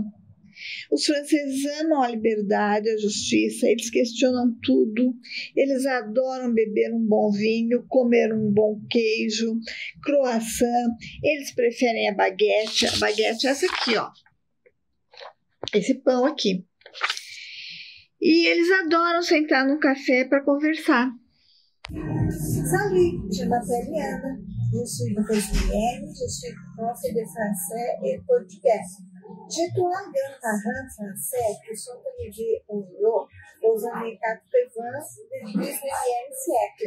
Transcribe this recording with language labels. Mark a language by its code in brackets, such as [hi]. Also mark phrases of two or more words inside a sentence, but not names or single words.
[pt] Os franceses amam a liberdade, a justiça, eles questionam tudo, eles adoram beber um bom vinho, comer um bom queijo, croissant, eles preferem a baguete é essa aqui, ó, esse pão aqui. E eles adoram sentar num café para conversar. [fr] Salut, je m'appelle Yana, je suis brésilienne, je suis prof de français et portugais. J'ai 3 grands-parents français qui sont arrivés au Rio aux années 80 du 19e siècle.